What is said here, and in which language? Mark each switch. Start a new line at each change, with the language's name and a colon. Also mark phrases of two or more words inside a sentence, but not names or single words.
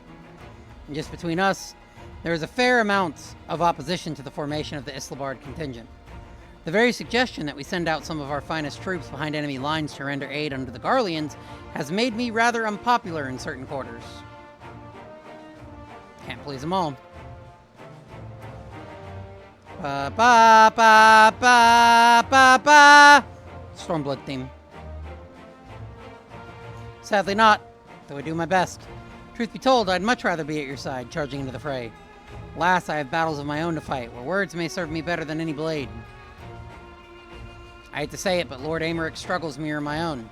English: And just between us, there is a fair amount of opposition to the formation of the Islabard contingent. The very suggestion that we send out some of our finest troops behind enemy lines to render aid under the Garleans has made me rather unpopular in certain quarters. Can't please them all. Ba ba ba ba ba ba. Stormblood theme. Sadly not, though I do my best. Truth be told, I'd much rather be at your side, charging into the fray. Alas, I have battles of my own to fight, where words may serve me better than any blade. I hate to say it, but Lord Emerich's struggles mirror my own.